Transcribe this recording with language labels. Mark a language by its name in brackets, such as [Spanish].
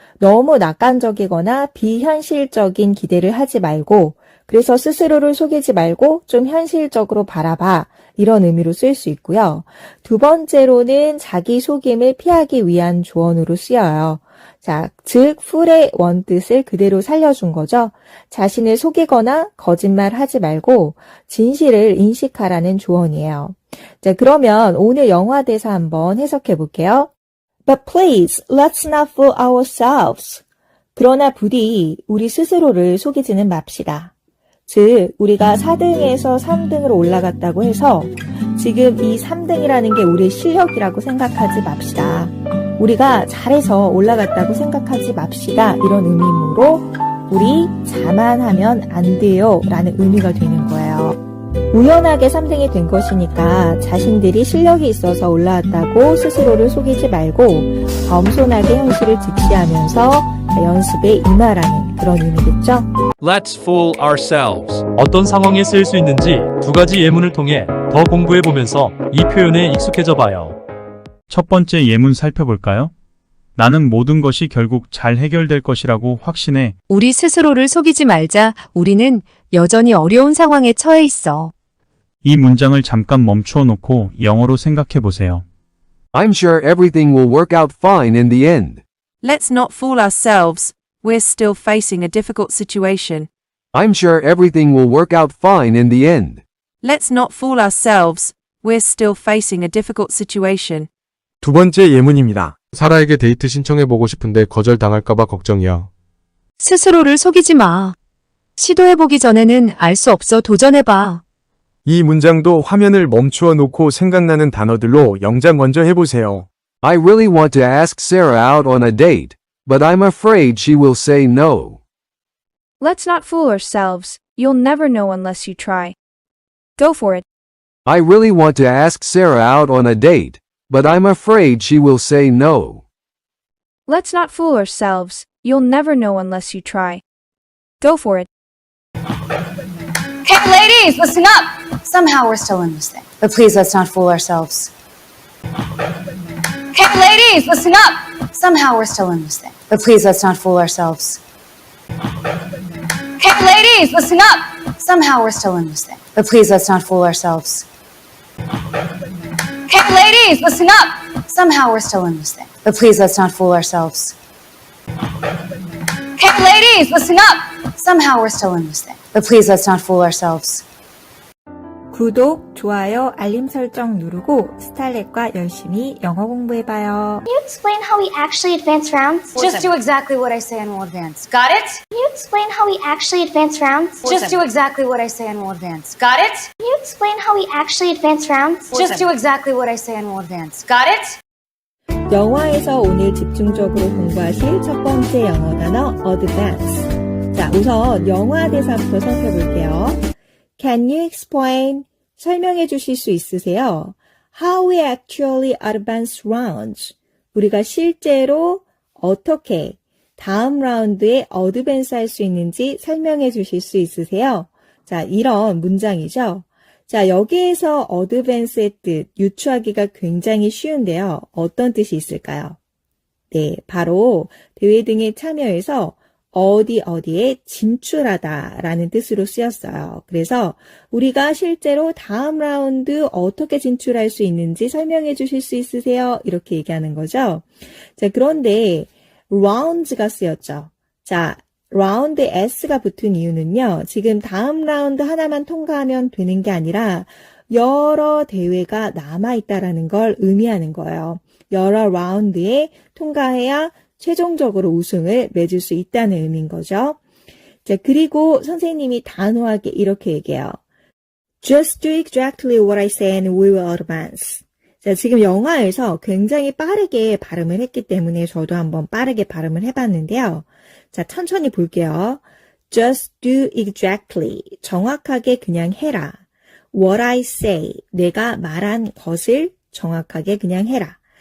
[Korean] 너무 낙관적이거나 비현실적인 기대를 하지 말고 그래서 스스로를 속이지 말고 좀 현실적으로 바라봐 이런 의미로 쓸 수 있고요. 두 번째로는 자기 속임을 피하기 위한 조언으로 쓰여요. 자, 즉 fool의 원뜻을 그대로 살려준 거죠. 자신을 속이거나 거짓말하지 말고 진실을 인식하라는 조언이에요. 자, 그러면 오늘 영화 대사 한번 해석해 볼게요. [English] But please, let's not fool ourselves. [Korean] 그러나 부디 우리 스스로를 속이지는 맙시다. 즉, 우리가 4등에서 3등으로 올라갔다고 해서 지금 이 3등이라는 게 우리의 실력이라고 생각하지 맙시다. 우리가 잘해서 올라갔다고 생각하지 맙시다. 이런 의미로 우리 자만하면 안 돼요. 라는 의미가 되는 거예요. 우연하게 3등이 된 것이니까 자신들이 실력이 있어서 올라왔다고 스스로를 속이지 말고 겸손하게 현실을 직시하면서 연습에 임하라는 그런 의미겠죠. [English] Let's fool ourselves. [Korean] 어떤 상황에 쓰일 수 있는지 두 가지 예문을 통해 더 공부해 보면서 이 표현에 익숙해져 봐요. 첫 번째 예문 살펴볼까요? 나는 모든 것이 결국 잘 해결될 것이라고 확신해. 우리 스스로를 속이지 말자. 우리는 여전히 어려운 상황에 처해 있어. 이 문장을 잠깐 멈추어 놓고 영어로 생각해 보세요. [English] I'm sure everything will work out fine in the end. Let's not fool ourselves. We're still facing a difficult situation. I'm sure everything will work out fine in the end. Let's not fool ourselves. We're still facing a difficult situation. [Korean] 두 번째 예문입니다. 사라에게 데이트 신청해보고 싶은데 거절당할까봐 걱정이야. 스스로를 속이지 마. 시도해보기 전에는 알 수 없어. 도전해봐. 이 문장도 화면을 멈추어 놓고 생각나는 단어들로 영작 먼저 해보세요. [English] I really want to ask Sarah out on a date, but I'm afraid she will say no. Let's not fool ourselves. You'll never know unless you try. Go for it. I really want to ask Sarah out on a date, but I'm afraid she will say no. Let's not fool ourselves. You'll never know unless you try. Go for it. Okay, ladies, listen up. Somehow we're still in this thing. But please, let's not fool ourselves. Okay, ladies, listen up. Somehow we're still in this thing. But please, let's not fool ourselves. Okay, ladies, listen up. Somehow we're still in this thing. But please, let's not fool ourselves. Okay, ladies, listen up. Somehow we're still in this thing. But please, let's not fool ourselves. Okay, ladies, listen up. Somehow we're still in this thing. But please, let's not fool ourselves. [Korean] 구독, 좋아요, 알림 설정 누르고 스탈렛과 열심히 영어 공부해봐요. [English] Can you explain how we actually advance rounds? Just do exactly what I say and we'll advance. Got it? Can you explain how we actually advance rounds? Just do exactly what I say and we'll advance. Got it? Can you explain how we actually advance rounds? Just do exactly what I say and we'll advance. Got it? [Korean] 영화에서 오늘 집중적으로 공부하실 첫 번째 영어 단어 advance. 자, 우선 영화 대사부터 살펴볼게요. [English] Can you explain? [Korean] 설명해 주실 수 있으세요? [English] How we actually advance rounds. [Korean] 우리가 실제로 어떻게 다음 라운드에 어드밴스 할 수 있는지 설명해 주실 수 있으세요? 자, 이런 문장이죠. 자, 여기에서 어드밴스의 뜻, 유추하기가 굉장히 쉬운데요. 어떤 뜻이 있을까요? 네, 바로 대회 등에 참여해서 어디에 진출하다라는 뜻으로 쓰였어요. 그래서 우리가 실제로 다음 라운드 어떻게 진출할 수 있는지 설명해 주실 수 있으세요? 이렇게 얘기하는 거죠. 자, 그런데 rounds가 쓰였죠. 자, 라운드에 S가 붙은 이유는요. 지금 다음 라운드 하나만 통과하면 되는 게 아니라 여러 대회가 남아있다라는 걸 의미하는 거예요. 여러 라운드에 통과해야 최종적으로 우승을 맺을 수 있다는 의미인 거죠. 자, 그리고 선생님이 단호하게 이렇게 얘기해요. [English] Just do exactly what I say and we will advance. [Korean] 자, 지금 영화에서 굉장히 빠르게 발음을 했기 때문에 저도 한번 빠르게 발음을 해봤는데요. 자, 천천히 볼게요. [English] Just do exactly. [Korean] 정확하게 그냥 해라. [English] What I say. [Korean] 내가 말한 것을 정확하게 그냥 해라.